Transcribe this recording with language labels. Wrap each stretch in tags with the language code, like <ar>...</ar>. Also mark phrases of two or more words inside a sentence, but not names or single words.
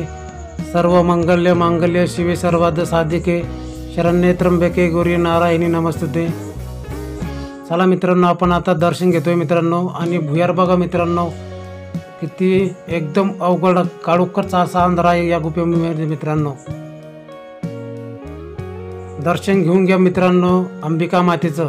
<sa>सर्व मंगल्य मांगल्य शिवे सर्वाद साधिके शरण्ये त्र्यंबके गौरी नारायणी नमस्तुते.</sa> <mr>चला मित्रांनो आपण आता दर्शन घेतोय मित्रांनो. आणि भुयार बघा मित्रांनो किती एकदम अवघड काळोखचा असा अंधार आहे या गुफेमध्ये मित्रांनो. दर्शन घेऊन घ्या मित्रांनो अंबिका मातेचं.</mr>